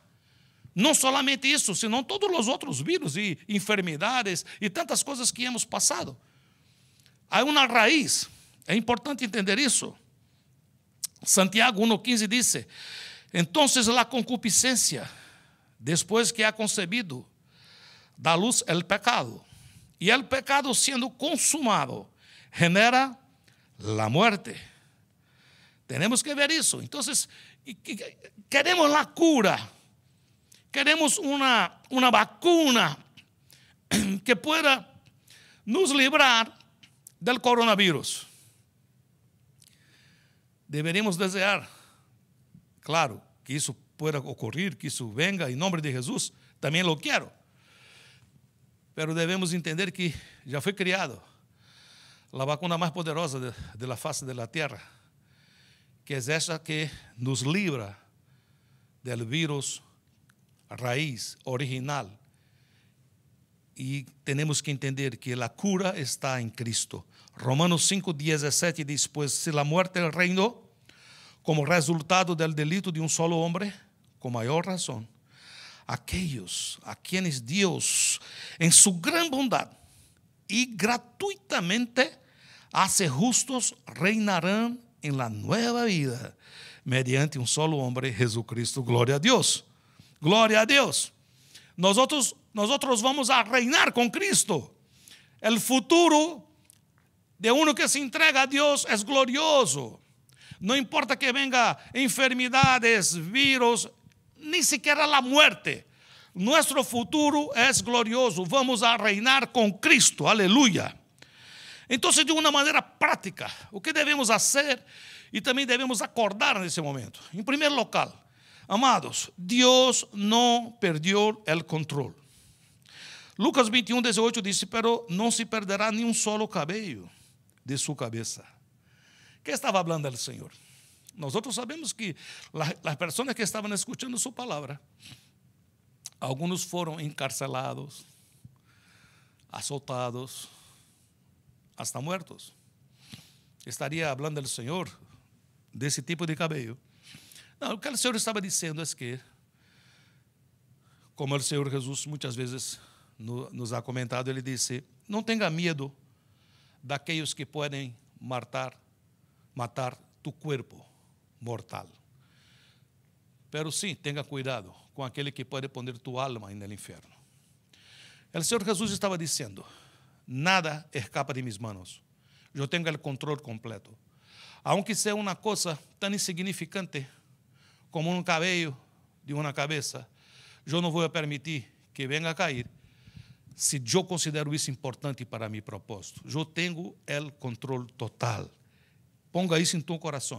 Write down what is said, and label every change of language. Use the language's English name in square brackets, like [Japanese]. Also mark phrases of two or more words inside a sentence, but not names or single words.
[Portuguese] Não somente isso, senão todos os outros vírus e enfermidades e tantas coisas que hemos passado. Há uma raiz, é importante entender isso. Santiago 1:15 diz: então a concupiscência, depois que ha concebido, dá luz [Spanish] el pecado. E el pecado, [Portuguese] sendo consumado, [Spanish] genera la muerte. Tenemos que ver eso. Entonces, queremos la cura. Queremos una vacuna que pueda nos librar del coronavirus. Deberíamos desear, claro, que isso pueda ocurrir, que isso venga [Portuguese] em nome de Jesus, [Spanish] também lo quero. [Portuguese] Pero devemos entender que já foi criado a vacuna mais poderosa [Spanish] de la face de la tierra, [Portuguese] que é essa que nos libra del vírus raiz, original. E temos que entender que a cura está em Cristo. Romanos 5:17 diz: Pues se a muerte reinou como resultado [Spanish] del delito [Portuguese] de solo homem, com maior razão, aqueles a quienes Deus, em sua gran bondade e gratuitamente, [Spanish] hace justos, [Portuguese] reinarão em [Spanish] la nueva vida, [Portuguese] mediante solo homem, Jesucristo. Glória a Deus. Glória a Deus. [Spanish] Nosotros vamos a reinar com Cristo. El futuro de uno que se entrega a Deus é glorioso. Não importa que venga enfermidades, vírus, ni siquiera la muerte. Nuestro futuro é glorioso. Vamos a reinar com Cristo. [Portuguese] Aleluia. Então, de uma maneira prática, o que devemos fazer e também devemos acordar nesse momento? Em primeiro lugar, amados, Deus não perdeu o controle. Lucas 21:18 diz: Pero não se perderá nem solo cabello de sua cabeça. Que estava falando o Senhor? Nós sabemos que as pessoas que estavam escutando sua palavra, alguns foram encarcelados, azotados, [Spanish] hasta muertos. [Portuguese] Estaria falando o Senhor desse tipo de cabelo? Não, o que o Senhor estava dizendo é que, como o Senhor Jesus muitas vezes nos ha comentado, ele disse: não tenha medo daqueles que podem matar tu corpo mortal. Pero sim, tenha cuidado com aquele que pode [Spanish] poner tu alma [Portuguese] no inferno. O Senhor Jesus estava dizendo: [Spanish] nada escapa de mis manos. [Portuguese] Eu tenho o controle completo. Aunque seja uma coisa tão insignificante como cabelo de uma cabeça, eu não vou permitir que venha a cair se eu considero isso importante para meu propósito. Eu tenho o controle total. Ponga isso em tu coração.